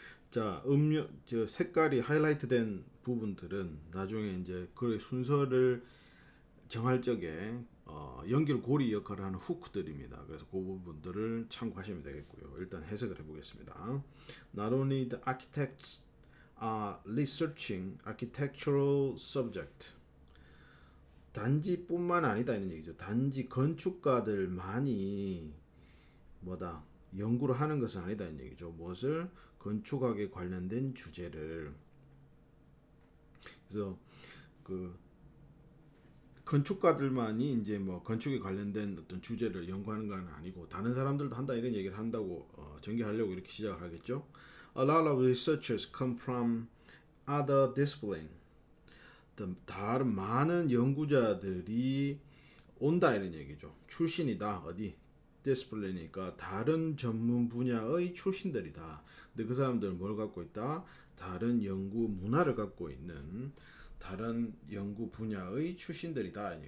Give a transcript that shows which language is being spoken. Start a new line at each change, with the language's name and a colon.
Korean: 자, 색깔이 하이라이트된 부분들은 나중에 이제 그 순서를 정할 적에 연결고리 역할을 하는 후크들입니다. 그래서 그 부분들을 참고하시면 되겠고요. 일단 해석을 해보겠습니다.
English: Not only the architects are researching architectural subject.
Korean: 단지뿐만 아니다 이런 얘기죠. 단지 건축가들만이 뭐다 연구를 하는 것은 아니다 이런 얘기죠. 무엇을 건축학에 관련된 주제를. 그래서 그 건축가들만이 이제 뭐 건축에 관련된 어떤 주제를 연구하는 건 아니고 다른 사람들도 한다 이런 얘기를 한다고 전개하려고 이렇게 시작을 하겠죠.
English: A lot of researchers come from other discipline.
Korean: 다른 많은 연구자들이 온다 이런 얘기죠. 출신이다 어디 디스플레이니까 다른 전문 분야의 출신들이다. 근데 그 사람들은 뭘 갖고 있다? 다른 연구 문화를 갖고 있는 다른 연구 분야의 출신들이다.